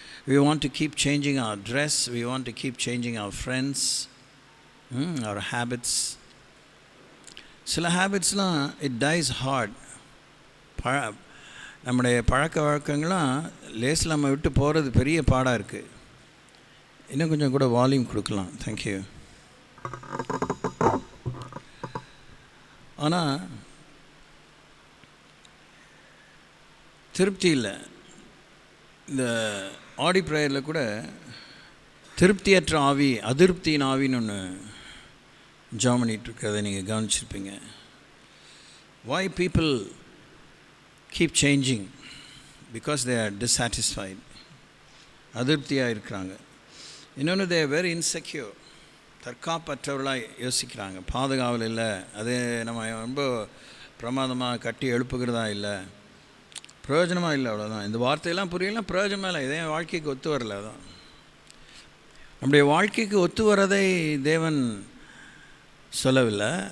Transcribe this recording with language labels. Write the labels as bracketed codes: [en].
[en] We want to keep changing our dress, we want to keep changing our friends, our habits. [ta] சில ஹேபிட்ஸ்லாம் [en] it dies hard. [ta] நம்முடைய பழக்க வழக்கங்கள்லாம் லேஸில் நம்ம விட்டு போகிறது பெரிய பாடாக இருக்குது. இன்னும் கொஞ்சம் கூட வால்யூம் கொடுக்கலாம். தேங்க்யூ. ஆனால் திருப்தி இல்லை. இந்த ஆடி ப்ரேயரில் கூட திருப்தியற்ற ஆவி, அதிருப்தியின் ஆவின்னு ஒன்று ஜாம் பண்ணிகிட்ருக்கிறத நீங்கள் கவனிச்சிருப்பீங்க. [en] Why people keep changing? Because they are dissatisfied. [ta] அதிருப்தியாக இருக்கிறாங்க. இன்னொன்று, [en] they are very insecure. [ta] தற்காப்பற்றவர்களாக யோசிக்கிறாங்க. பாதுகாவல் இல்லை, அது நம்ம ரொம்ப பிரமாதமாக கட்டி எழுப்புகிறதா இல்லை, பிரயோஜனமாக இல்லை, அவ்வளோதான். இந்த வார்த்தையெல்லாம் புரியலாம், பிரயோஜனமாக இல்லை, இதே வாழ்க்கைக்கு ஒத்து வரல. அதான் நம்முடைய வாழ்க்கைக்கு ஒத்து வரதை தேவன் சொல்லவில்லை.